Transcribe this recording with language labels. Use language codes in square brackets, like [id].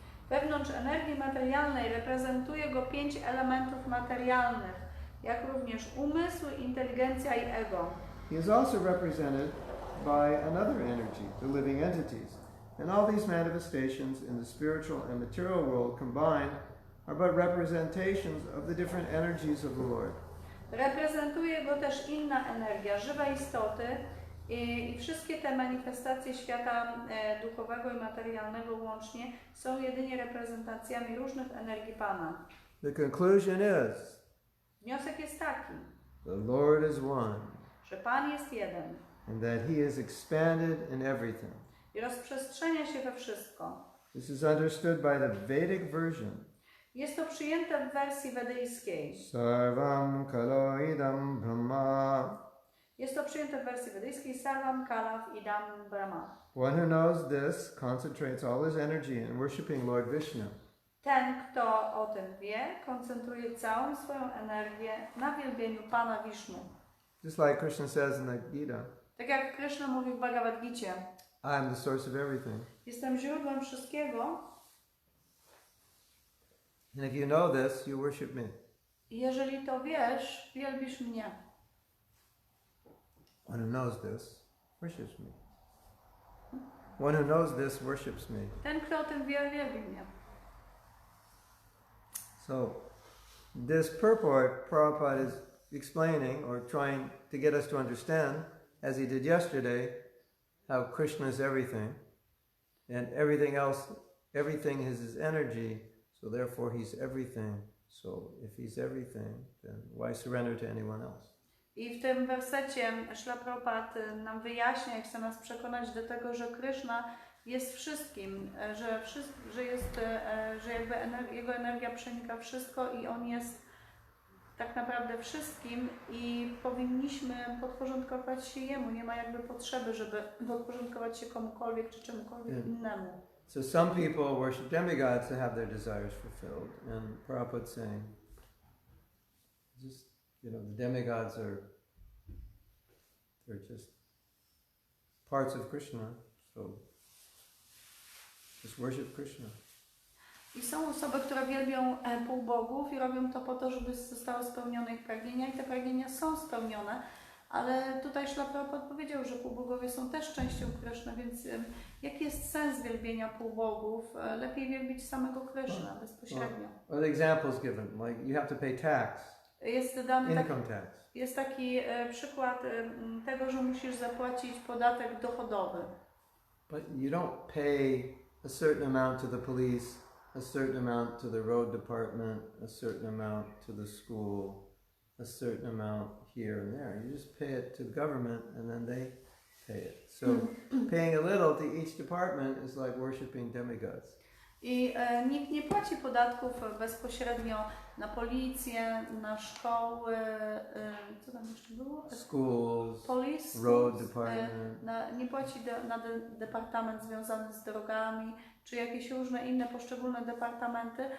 [pl] Wewnątrz energii materialnej reprezentuje go 5 elementów materialnych, jak również umysł, inteligencja i ego. [en] He is also represented by another energy, the living entities. And all these manifestations in the spiritual and material world combined are but representations of the different energies of the Lord. [pl] Reprezentuje go też inna energia, żywe istoty i wszystkie te manifestacje świata duchowego i materialnego łącznie są jedynie reprezentacjami różnych energii Pana. [en] The conclusion is, [pl] Wniosek jest taki, [en] the Lord is one, [pl] że Pan jest jeden [en] and that he is expanded in everything. [pl] i rozprzestrzenia się we wszystko. [en] This is understood by the Vedic version. [pl] Jest to przyjęte w wersji wedyjskiej. [sa] Sarvam kalo idam brahma. [pl] Jest to przyjęte w wersji wedyjskiej [sa] Sarvam Kalav Idam Brahma. [en] One who knows this concentrates all his energy in worshipping Lord Vishnu. [pl] Ten, kto o tym wie, koncentruje całą swoją energię na wielbieniu Pana Wisznu. [en] Just like Krishna says in the Gita, [pl] Tak jak Krishna mówi w Bhagavad Gicie, [en] I am the source of everything. [pl] jestem źródłem wszystkiego. [en] And if you know this, you worship me. [pl] I jeżeli to wiesz, wielbisz mnie. [en] One who knows this worships me. One who knows this worships me. [pl] Ten, kto o tym wie, wielbi mnie. [en] So, this purport, Prabhupada is explaining or trying to get us to understand, as he did yesterday, how Krishna is everything, and everything else, everything is his energy, so therefore he's everything. So if he's everything, then why surrender to anyone else? [pl] I w tym wersecie Śrīla Prabhupada nam wyjaśnia i chce nas przekonać do tego, że Krishna jest wszystkim, że jakby jego energia przenika wszystko i on jest tak naprawdę wszystkim i powinniśmy podporządkować się Jemu. Nie ma jakby potrzeby, żeby podporządkować się komukolwiek czy czemukolwiek innemu. [en] So some people worship demigods to have their desires fulfilled, and Prabhupada's saying, just, the demigods they're just parts of Krishna, so just worship Krishna. [pl] I są osoby, które wielbią półbogów i robią to po to, żeby zostały spełnione ich pragnienia i te pragnienia są spełnione, ale tutaj Śrīla Prabhupada powiedział, że półbogowie są też częścią Kryszny, więc jaki jest sens wielbienia półbogów? Lepiej wielbić samego Kryszna bezpośrednio. [en] Or the examples given, like you have to pay tax, [pl] Jest dany [en] income tax. [pl] Jest taki przykład tego, że musisz zapłacić podatek dochodowy. [en] But you don't pay a certain amount to the police, a certain amount to the road department, a certain amount to the school, a certain amount here and there. You just pay it to the government and then they pay it. So paying a little to each department is like worshipping demigods. [pl] I nikt nie płaci podatków bezpośrednio na policję, na szkoły, co tam jeszcze było? [en] Schools, Police, road department. [pl] Nie płaci na departament związany z drogami, czy jakieś różne inne poszczególne departamenty.